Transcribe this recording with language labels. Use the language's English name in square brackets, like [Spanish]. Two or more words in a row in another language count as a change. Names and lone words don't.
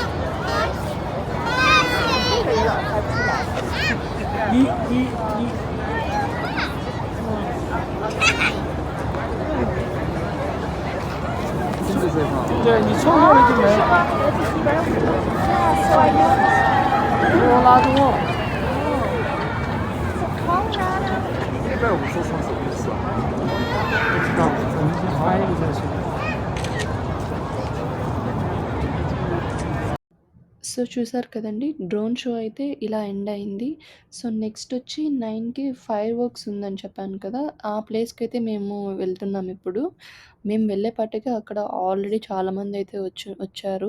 [Chinese] 你，对你错过了就没了。科罗拉多。150上什么意思啊？不知道，我们先翻译一下先。 [Telugu] సో చూసారు కదండి, [English] drone show [Telugu] అయితే ఇలా ఎండ్ అయింది. [English] so next [Telugu] వచ్చి 9కి [English] fire works [Telugu] ఉందని చెప్పాను కదా, ఆ ప్లేస్కి అయితే మేము వెళ్తున్నాం ఇప్పుడు. మేము వెళ్ళేపాటికి అక్కడ ఆల్రెడీ చాలామంది అయితే వచ్చారు.